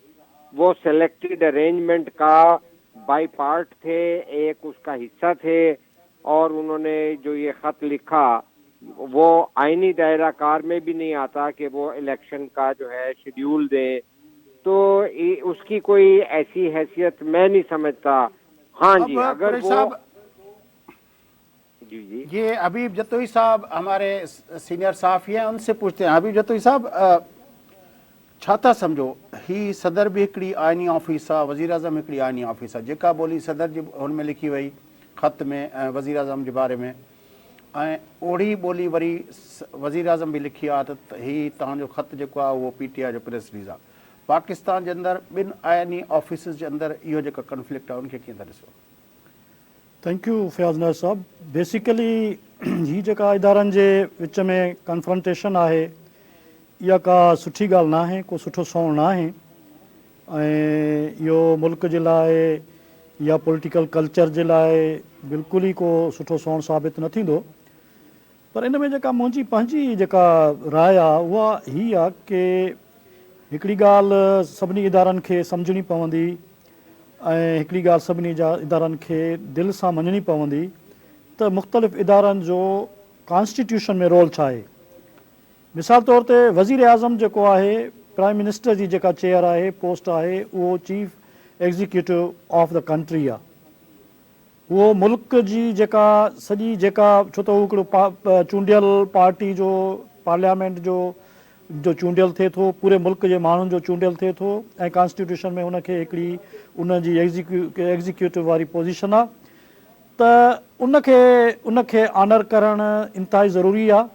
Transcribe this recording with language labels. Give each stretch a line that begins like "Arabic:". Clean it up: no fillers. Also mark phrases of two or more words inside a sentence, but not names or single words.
Urdu: وہ
English: selected arrangement
Urdu: کا
English: by part
Urdu: تھے، ایک اس کا حصہ تھے، اور انہوں نے جو یہ خط لکھا وہ آئینی دائرہ کار میں بھی نہیں آتا کہ وہ الیکشن کا جو ہے شیڈول دیں، تو اس کی کوئی ایسی حیثیت میں نہیں سمجھتا. ہاں جی، اگر وہ جی یہ حبیب جتوئی صاحب ہمارے سینئر صحافی ہیں، ان سے پوچھتے ہیں.
Sindhi: हबीब जतोई साहब, छा था सम्झो ही सदर भी हिकिड़ी आइनी ऑफिस आहे, वज़ीर आज़म हिकिड़ी आइनी ऑफिस आहे, जेका ॿोली सदर जी हुन में लिखी वई ख़त में वज़ीर आज़म जे बारे में, ऐं ओड़ी ॿोली वरी वज़ीर आज़म बि लिखी आहे, त हीउ तव्हांजो ख़त जेको आहे उहो PTI जो
English: press release
Sindhi: आहे। पाकिस्तान जे अंदरि ॿिनि आइनी ऑफिसिस जे अंदरि इहो जेका कन्फ्लिक्ट आहे उनखे कीअं था ॾिसो?
English: thank you फयाज़ नाइक साहब।
Sindhi: बेसिकली ही जेका इदारनि जे विच में कन्फ्रंटेशन आहे इहा का सुठी ॻाल्हि न आहे, को सुठो सौण न आहे, ऐं इहो मुल्क जे लाइ या
English: political culture
Sindhi: जे लाइ बिल्कुलु ई को सुठो सौण साबित न थींदो। पर इन में जेका मुंहिंजी पंहिंजी जेका राय आहे उहा हीअ आहे कि हिकिड़ी ॻाल्हि सभिनी इदारनि खे सम्झणी पवंदी, ऐं हिकिड़ी ॻाल्हि सभिनी इदारनि खे दिलि सां मञणी पवंदी त मुख़्तलिफ़ इदारनि जो कॉन्स्टिट्यूशन में रोल छा आहे। मिसाल तौर ते वज़ीर आज़म जेको आहे,
English: prime minister
Sindhi: जी जेका चेयर आहे, पोस्ट आहे, उहो
English: chief executive of the country
Sindhi: आहे। उहो मुल्क जी जेका सॼी जेका, छो त उहो हिकिड़ो चूंडियल पार्टी जो पार्लियामेंट जो चूंडियल थिए थो, पूरे मुल्क जे माण्हुनि जो चूंडियल थिए थो, ऐं कॉन्स्टिट्यूशन में उनखे हिकिड़ी उन जी एग्ज़ीक्यूटिव वारी पोज़ीशन आहे, त उनखे ऑनर करणु इंतिहाई ज़रूरी आहे।